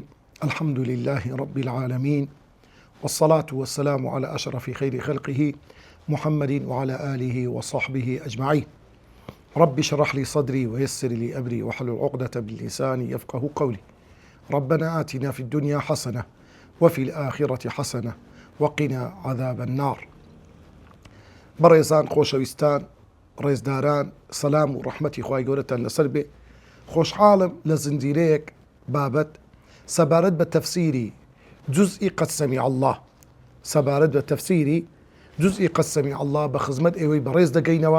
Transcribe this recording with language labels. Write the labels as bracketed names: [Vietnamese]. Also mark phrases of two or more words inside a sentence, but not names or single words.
[Arabic] الحمد لله رب العالمين، والصلاة والسلام على أشرف خير خلقه محمد وعلى آله وصحبه أجمعين. رب اشرح لي صدري ويسر لي أمري واحلل عقدة من لساني يفقه قولي. ربنا آتنا في الدنيا حسنة وفي الآخرة حسنة وقنا عذاب النار. [Central Kurdish] بەڕێزان خۆشەویستان، ڕێزداران، سەلام و ڕەحمەتی خوای گەورەتان لەسەر بێ. خۆشحاڵم لە زنجیرەیەک بابەت سەبارەت بە تەفسیری جوزئی قەد سەمیع الله، سەبارەت بە تەفسیری جوزئی قەد سەمیع الله بە خزمەت ئێوەی بەڕێز دەگەینەوە.